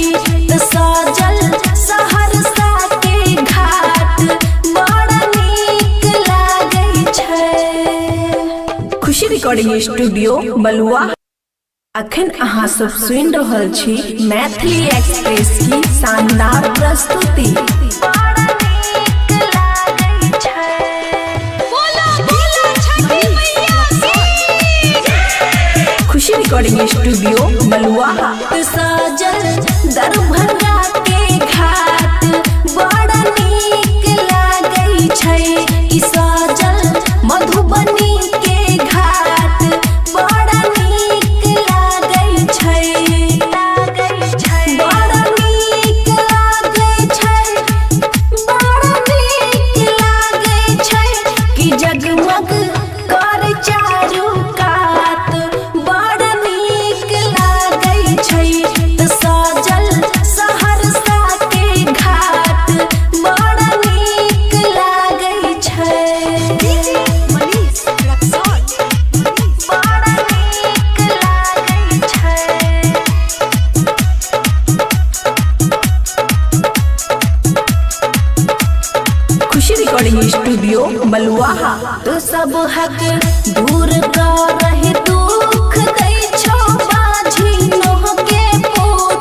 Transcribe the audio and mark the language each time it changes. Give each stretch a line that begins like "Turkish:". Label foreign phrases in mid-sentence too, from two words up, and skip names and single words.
Maithili: त साजल सहरसा के घाट बड़ा नीक लागै छै। खुशी
English: recording studio
Maithili: बलुआ। अखन अहाँ सब सुनि रहल छी मैथिली एक्सप्रेस की शानदार प्रस्तुति। बड़ा नीक लागै छै। बोला बोला छठी मैया की खुशी
English: recording studio
Maithili: बलुआ। साजल दरभंगा के घाट बड़ा नीक लागै छै। ई साजल मधुबनी के घाट बड़ा नीक लागै छै। बड़ा नीक लागै छै, बड़ा नीक लागै छै कि जगमग कर चारू कात बड़ा नीक लागै छै। त साजल सहरसा के घाट बड़ा नीक लागै छै। डीजे मनीष रक्सौल बड़ा नीक लागै छै। खुशी
English: recording studio
Maithili: बलुआ। तो सब हक दूर करहि दुख दै छो बाझी नोह के पूत।